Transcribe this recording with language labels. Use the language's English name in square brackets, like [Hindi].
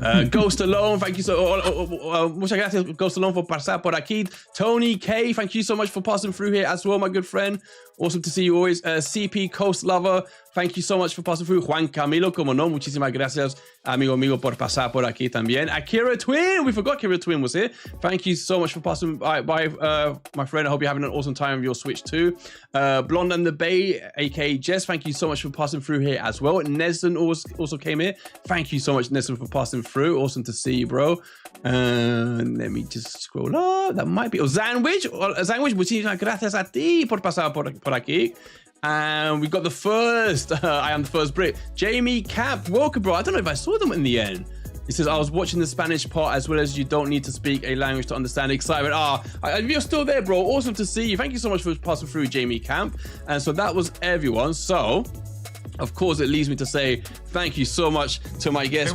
[English] Ghost Alone, thank you so [Spanish] muchas gracias, [English] Ghost Alone, for [Spanish] pasar por aquí. [English] Tony K, thank you so much for passing through here as well, my good friend. Awesome to see you always. CP Coast Lover, thank you so much for passing through. [Spanish] Juan Camilo, como no, muchísimas gracias, amigo mío, por pasar por aquí también. [English] Akira Twin, we forgot Akira Twin was here. Thank you so much for passing by, my friend. I hope you're having an awesome time with your Switch too. Blonde and the Bay, aka Jess, thank you so much for passing through here as well. Nesden also came here. Thank you so much, Nesden, for passing through. Awesome to see you, bro. Let me just scroll up. That might be Zanwich. [Spanish] Zanwich, muchísimas gracias a ti por pasar por aquí. [English] And we got the first. I am the first Brit. Jamie Camp, welcome, bro. I don't know if I saw them in the end. He says, I was watching the Spanish part as well as you don't need to speak a language to understand excitement. You're still there, bro. Awesome to see you. Thank you so much for passing through, Jamie Camp. And so that was everyone. So, of course, it leads me to say thank you so much to my guest.